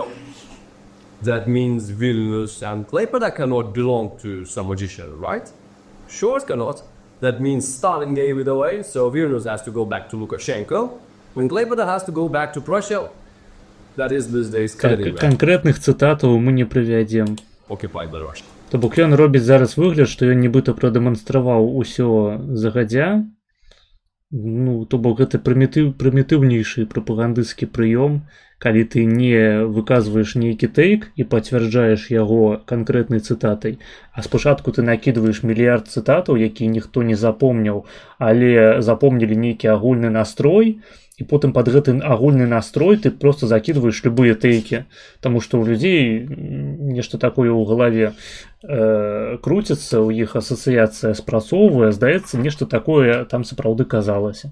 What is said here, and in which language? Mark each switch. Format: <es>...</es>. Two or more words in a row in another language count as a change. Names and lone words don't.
<en>That means Vilnius and Klaipėda cannot belong to Samojusha, right? Sure it cannot. That means Stalin gave it away, so Vilnius has to go back to Lukashenko. When Klaipėda has to go back to Prussia, that is these days Kaliningrad,</en> <be>Конкретных цытатаў мы не прывядзем.</be> <en>occupied by Russia.</en> <be>То бок ён робіць зараз выгляд, што ён нібыта прадэманстраваў усё загадзя. Ну, то бок гэта прымітыўнейшы прапагандысцкі прыём, калі ты не выказваеш нейкі тэйк і пацвярджаеш яго канкрэтнай цытатай, а спачатку ты накідваеш мільярд цытатаў, якія ніхто не запомніў, але запомнілі нейкі агульны настрой, і потым пад гэты агульны настрой ты просто закідваеш любыя тэйкі, таму што ў людзей нешта такое ў галаве круціцца, у іх асацыяцыя спрацоўвае, здаецца, нешта такое там сапраўды казалася.</be>